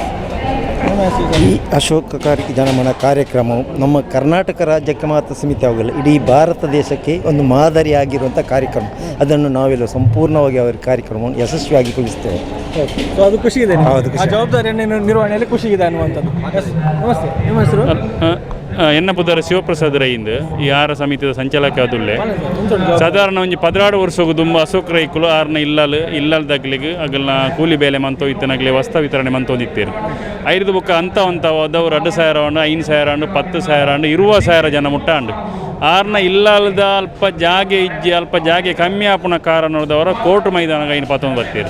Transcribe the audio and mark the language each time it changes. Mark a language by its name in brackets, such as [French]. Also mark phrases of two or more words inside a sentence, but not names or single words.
[Kannada] ಈ ಅಶೋಕ ಜನಮನ ಕಾರ್ಯಕ್ರಮವು ನಮ್ಮ ಕರ್ನಾಟಕ ರಾಜ್ಯಕ್ಕೆ ಮಾತ್ರ ಸೀಮಿತವಾಗಿಲ್ಲ, ಇಡೀ ಭಾರತ ದೇಶಕ್ಕೆ ಒಂದು ಮಾದರಿಯಾಗಿರುವಂಥ ಕಾರ್ಯಕ್ರಮ. ಅದನ್ನು ನಾವೆಲ್ಲ ಸಂಪೂರ್ಣವಾಗಿ ಅವರ ಕಾರ್ಯಕ್ರಮವನ್ನು ಯಶಸ್ವಿಯಾಗಿ ಕೊಡಿಸ್ತೇವೆ. ಸೊ ಅದು ಖುಷಿ ಇದೆ, ಜವಾಬ್ದಾರಿಯನ್ನು ನಿರ್ವಹಣೆಯಲ್ಲಿ ಖುಷಿ ಇದೆ ಅನ್ನುವಂಥದ್ದು. ನಮಸ್ತೆ, ನಿಮ್ಮ ಹೆಸರು? [Tulu] ಎನ್ನ ಪುದರ ಶಿವಪ್ರಸಾದ್ ರೈಂದ್ ಈ ಆಹಾರ ಸಮಿತಿಯ ಸಂಚಾಲಕ ಅದುಲ್ಲೆ ಸಾಧಾರಣ ಒಂಜಿ 16 ವರ್ಷಕ್ಕೂ ತುಂಬ ಅಶೋಕ್ ರೈಕುಲು ಆರ್ನ ಇಲ್ಲಲ್ ದಗ್ಲಿಗೆ ಅಗಲ್ನ ಕೂಲಿ ಬೇಲೆ ಮಂತೋ ಇತ್ತನಾಗಲಿ ವಸ್ತ ವಿತರಣೆ ಮಂತೊಂದಿತ್ತೇರು. ಐದು ಬುಕ್ಕ ಅಂತ ಹೋದವ್ರು 2,000 5,000 10,000 20,000 ಜನ ಮುಟ್ಟಾಂಡು ಆರ್ನ ಇಲ್ಲದ ಅಲ್ಪ ಜಾಗೆ ಕಮ್ಮಿ ಆಪುನ ಕಾರಣದವರ ಕೋರ್ಟ್ ಮೈದಾನ ಐನು ಪತ್ತೊಂದು ಬರ್ತೀರು.